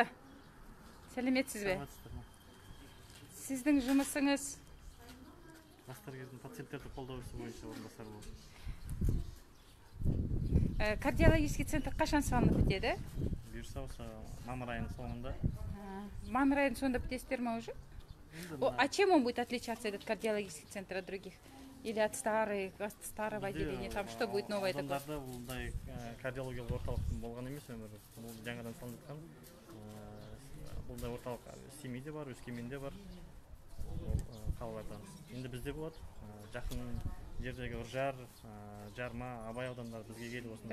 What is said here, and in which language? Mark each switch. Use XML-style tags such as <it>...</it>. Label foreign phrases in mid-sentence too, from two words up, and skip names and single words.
<kk>Сәлеметсіз бе? Сіздің жұмысыңыз? Бас дәрігердің пациенттерді қолдау ісі бойынша орынбасары болды.</kk> <ru>Кардиологический центр</ru> <kk>қашан салынып бітеді? Бұйырса осы мамыр айының соңында. Мамыр айының соңында бітесіздер ме уже?</kk> <ru>А чем он будет отличаться, этот кардиологический центр, от других? Или от старого отделения? Там что будет новое такое?</ru> <kk>Аудандарда бұлдай кардиологиялық орталық болған емес өмір. Бұл жаңадан салынып жатқан. Бұлдай орталық Семейде бар, Өскеменде бар. Қалалардан. Енді бізде болады. Жақын жердегі Үржар, Жарма, Абай аудандары бізге келіп осында.</kk>